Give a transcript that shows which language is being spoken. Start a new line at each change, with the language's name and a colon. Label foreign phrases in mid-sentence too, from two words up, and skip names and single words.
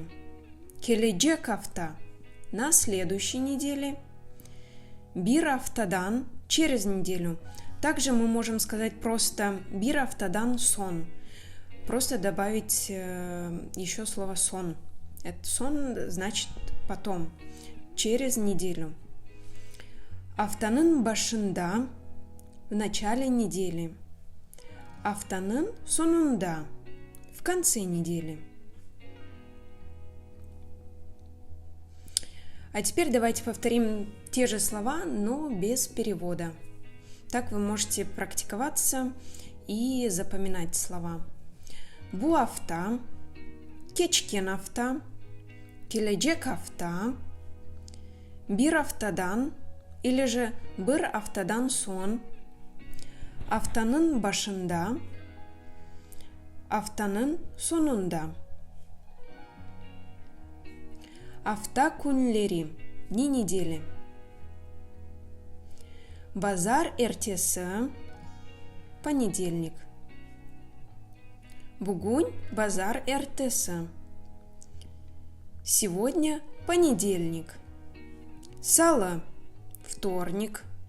Crimean Tatar: Келеджек Афта –
Russian: на следующей неделе.
Crimean Tatar: Бир Афтадан –
Russian: через неделю. Также мы можем сказать просто
Crimean Tatar: Бир Афтадан сон.
Russian: Просто добавить еще слово сон. Это сон значит потом, через неделю.
Crimean Tatar: Афтанын башында
Russian: в начале недели.
Crimean Tatar: Афтанын сонунда
Russian: в конце недели. А теперь давайте повторим те же слова, но без перевода. Так вы можете практиковаться и запоминать слова.
Crimean Tatar: Бу афта, кечкен афта, келеджек афта, бир афтадан
Russian: или же
Crimean Tatar: бир афтадан сон, афтанын башында, афтанын сонунда. Афта кунлери –
Russian: дни недели.
Crimean Tatar: Базар эртесі – понедельник. Бугунь базар эртесі.
Russian: Сегодня понедельник.
Crimean Tatar: Сала – вторник.